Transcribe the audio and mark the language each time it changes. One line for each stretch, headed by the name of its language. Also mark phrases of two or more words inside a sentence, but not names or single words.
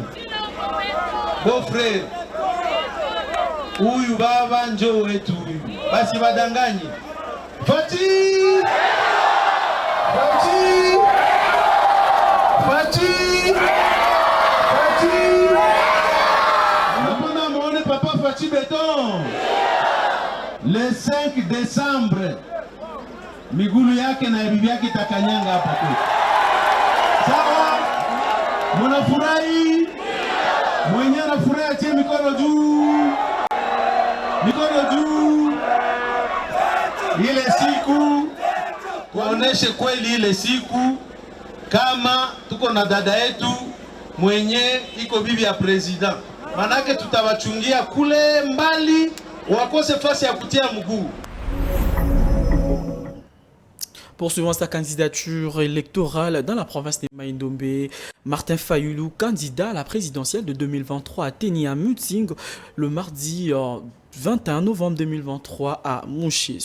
French: Bo frère.
Swahili: Huyu baba njoo wetu huyu. Basi badanganye. Fati! Fati! Fati! Fati! Napona muone papa Fati Beton.
French: Le 5 décembre.
Swahili: Migulu yake na bibi yake takanyanga hapa kwetu. Sawa? Mnafurahi? Mwenye anafurahi atie mikono juu. Mikono juu. Ile siku kuoneshe kweli ile siku kama tuko na dada yetu mwenye iko bibi ya president. Manake tutawachungia kule mbali wakose fasi ya kutia mguu.
French: Poursuivant sa candidature électorale dans la province de Mai-Ndombe, Martin Fayulu, candidat à la présidentielle de 2023, a tenu un meeting le mardi 21 novembre 2023 à Mouché.